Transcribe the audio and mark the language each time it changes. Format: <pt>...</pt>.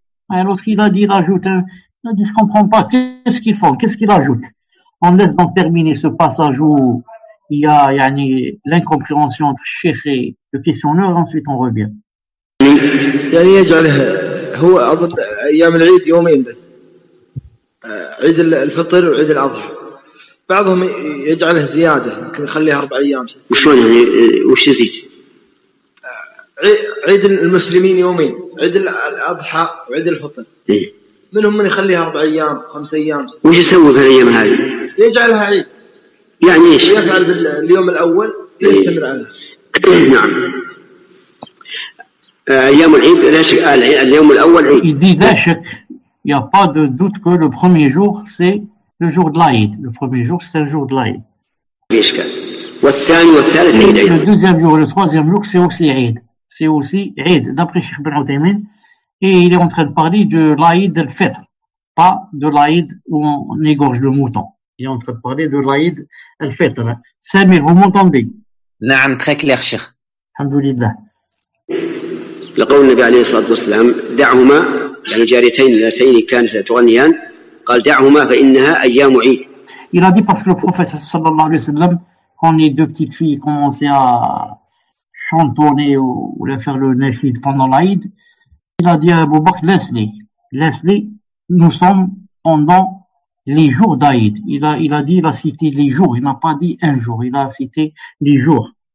<fr>Alors il a dit il ajoute il a dit je comprends pas, qu'est-ce qu'ils font, qu'est-ce qu'il ajoute? On laisse donc terminer ce passage où il y a l'incompréhension entre Cheikh et le questionneur, ensuite on revient.</fr> <ar>يعني يجعله هو أظن أيام العيد يومين بس عيد الفطر وعيد الأضحى بعضهم يجعله زيادة يمكن يخليها 4 أيام وشلون يعني وش يزيد؟ عيد المسلمين يومين عيد الأضحى وعيد الفطر منهم من يخليها 4 أيام 5 أيام وش يسوي في الأيام هذه؟ يجعلها عيد يعني إيش؟ يفعل باليوم الأول يستمر عليه نعم أيام العيد اليوم الأول عيد.</ar> <fr>Il dit il n'y a pas de doute que le premier jour c'est le jour de l'Aïd. Le premier jour c'est le jour de l'Aïd.</fr> <ar>والثاني والثالث عيد أيضا.</ar> <fr>Le deuxième jour et le troisième jour c'est aussi Eid. C'est aussi Eid d'après Cheikh Ibn Uthaymin. Et il est en train de parler de l'Aïd al-Fitr, pas de l'Aïd où on égorge le mouton. Il est en train de parler de l'Aïd al-Fitr. Samir, vous m'entendez? Naam, très clair, Cheikh. Alhamdulillah.</fr> <ar>لقول النبي عليه الصلاة والسلام دعهما يعني جاريتين اللتين كانت تغنيان قال دعهما فإنها أيام عيد.</ar> <fr>Il a dit parce que le prophète sallallahu alayhi wa sallam, quand les deux petites filles commençaient à chantonner ou à faire le nashid pendant l'Aïd, il a dit à Abu Bakr, laisse-les, nous sommes pendant les jours d'Aïd. Il a cité les jours, il n'a pas dit un jour, il a cité les jours.</fr>